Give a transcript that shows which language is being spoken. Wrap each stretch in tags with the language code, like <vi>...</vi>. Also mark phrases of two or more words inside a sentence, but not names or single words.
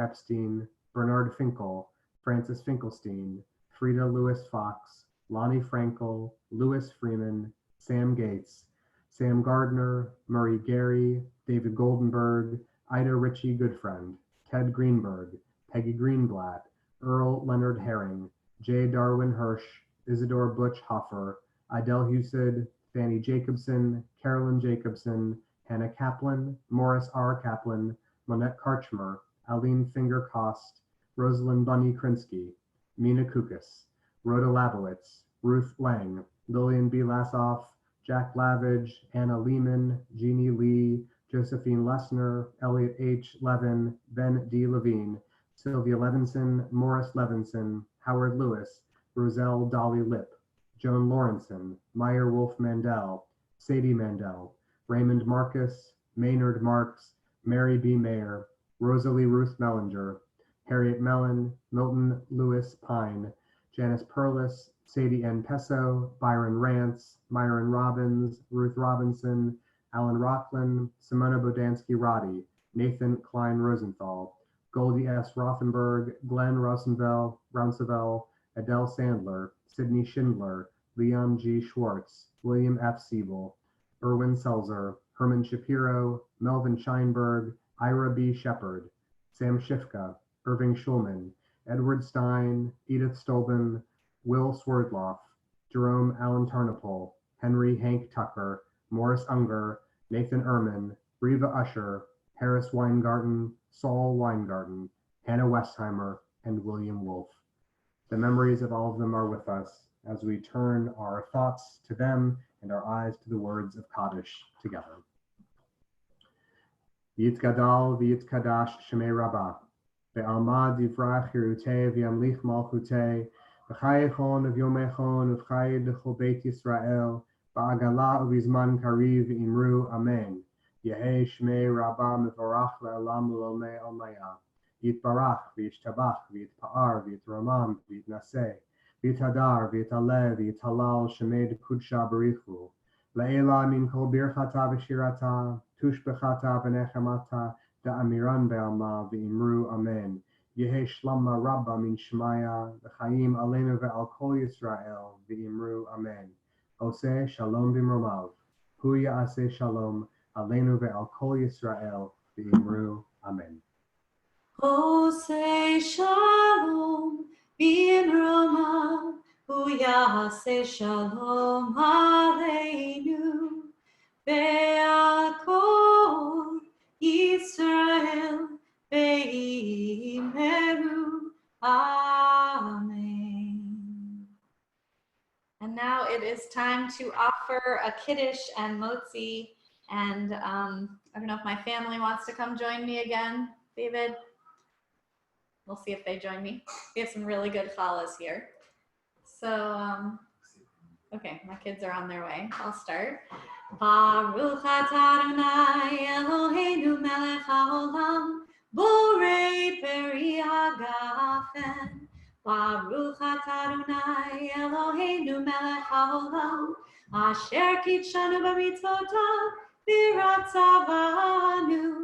<en>Epstein, Bernard Finkel, Francis Finkelstein, Frida Lewis Fox, Lonnie Frankel, Louis Freeman, Sam Gates, Sam Gardner, Murray Gary, David Goldenberg, Ida Ritchie Goodfriend, Ted Greenberg, Peggy Greenblatt, Earl Leonard Herring, J. Darwin Hirsch, Isidore Butch Hoffer, Idel Husid, Fanny Jacobson, Carolyn Jacobson, Hannah Kaplan, Morris R. Kaplan, Monette Karchmer, Aline Finger Kost, Rosalind Bunny Krinsky, Mina Kukas, Rhoda Labowitz, Ruth Lang, Lillian B. Lassoff, Jack Lavage, Anna Lehman, Jeannie Lee, Josephine Lessner, Elliot H. Levin, Ben D. Levine, Sylvia Levinson, Morris Levinson, Howard Lewis, Roselle Dolly Lip, Joan Lawrenson, Meyer Wolf Mandel, Sadie Mandel, Raymond Marcus, Maynard Marks, Mary B. Mayer, Rosalie Ruth Mellinger, Harriet Mellon, Milton Lewis Pine, Janice Perlis, Sadie N. Pesso, Byron Rance, Myron Robbins, Ruth Robinson, Alan Rockland, Simona Bodansky Roddy, Nathan Klein Rosenthal, Goldie S. Rothenberg, Glenn Rouncevel, Adele Sandler, Sydney Schindler, Leon G. Schwartz, William F. Siebel, Erwin Selzer, Herman Shapiro, Melvin Scheinberg, Ira B. Shepard, Sam Shifka, Irving Schulman, Edward Stein, Edith Stolben, Will Swerdloff, Jerome Allen Tarnopol, Henry Hank Tucker, Morris Unger, Nathan Ehrman, Reva Usher, Harris Weingarten, Saul Weingarten, Hannah Westheimer, and William Wolfe. The memories of all of them are with us as we turn our thoughts to them and our eyes to the words of Kaddish together.</en> <arc>ויתגדל ויתקדש שמיה רבא. בעלמא דברא כרעותיה וימליך מלכותיה. בחייכון וביומיכון ובחיי דכל בית ישראל. בעגלא ובזמן קריב ואמרו אמן. יהא שמיה רבא מברך לעלם ולעלמי עלמיא. יתברך וישתבח ויתפאר ויתרומם ויתנשא. ויתהדר ויתעלה ויתהלל שמיה דקודשא בריך הוא. לעלא מן כל ברכתא ושירתא. תשבחתא ונחמתא דאמירן בעלמא ואמרו אמן. יהא שלמא רבא מן שמיא</arc> <he>וחיים עלינו ועל כל ישראל</he> <arc>ואמרו אמן.</arc> <he>עושה שלום במרומיו. הוא יעשה שלום עלינו ועל כל ישראל</he> <arc>ואמרו אמן.</arc> <he>עושה שלום במרומיו. הוא יעשה שלום עלינו. ועל כל ישראל ואמרו. Amen.</he> <en>And now it is time to offer a kiddush and motzi. And I don't know if my family wants to come join me again, David. We'll see if they join me. We have some really good challahs here. So, okay, my kids are on their way. I'll start.</en> <he>ברוך אתה אדני אלהינו מלך העולם, בורא פרי הגפן. ברוך אתה אדני אלהינו מלך העולם, אשר קדשנו במצותיו ורצה בנו,</he>